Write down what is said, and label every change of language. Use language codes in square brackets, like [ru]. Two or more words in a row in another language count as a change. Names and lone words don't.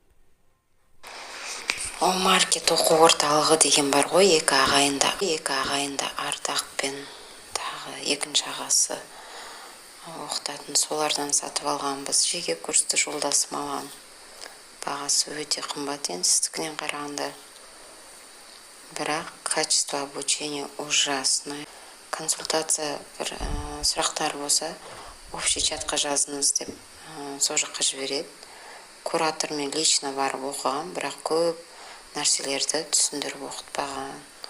[kk] Маркет оқу орталығы деген бар ғой, екі ағайында Ардақ пен тағы екінші ағасы оқытатын, солардан сатып алғанбыз. Жеке курсты жолдасым алған. Бағасы өте қымбат сіздікінен қарағанда. [ru] Бірақ качество обучения ужасное. Консультация сұрақтар болса, общий чатқа жазыңыз деп сол жаққа жібереді. Куратормен лично барып оқыған, бірақ көп нәрселерді түсіндіріп оқытпаған.